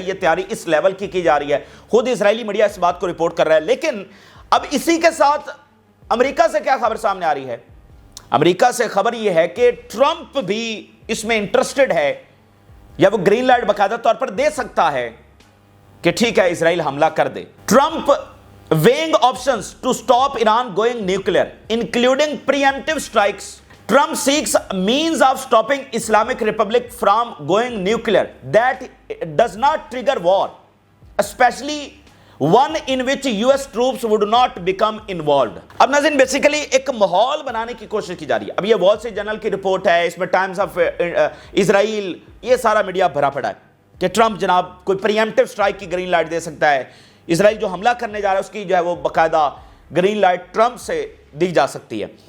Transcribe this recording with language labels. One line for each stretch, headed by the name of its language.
Urdu: یہ تیاری اس لیول کی جا رہی ہے, خود اسرائیلی میڈیا اس بات کو رپورٹ کر رہا ہے. لیکن اب اسی کے ساتھ امریکہ سے کیا خبر سامنے آ رہی ہے؟ امریکہ سے خبر یہ ہے کہ ٹرمپ بھی اس میں انٹرسٹڈ ہے, یا وہ گرین لائٹ باقاعدہ طور پر دے سکتا ہے کہ ٹھیک ہے اسرائیل حملہ کر دے.
English: Trump weighing options to stop Iran going nuclear, including preemptive strikes. Trump seeks means of stopping Islamic Republic from going nuclear that does not trigger war, especially one in which US troops would not become involved.
Urdu: اب ناظرین basically ایک ماحول بنانے کی کوشش کی جا رہی ہے. اب یہ وال اسٹریٹ جرنل کی رپورٹ ہے, اس میں ٹائمز آف اسرائیل, یہ سارا میڈیا بھرا پڑا ہے کہ ٹرمپ جناب کوئی پریمپٹیو سٹرائک کی گرین لائٹ دے سکتا ہے. اسرائیل جو حملہ کرنے جا رہا ہے اس کی جو ہے وہ باقاعدہ گرین لائٹ ٹرمپ سے دی جا سکتی ہے.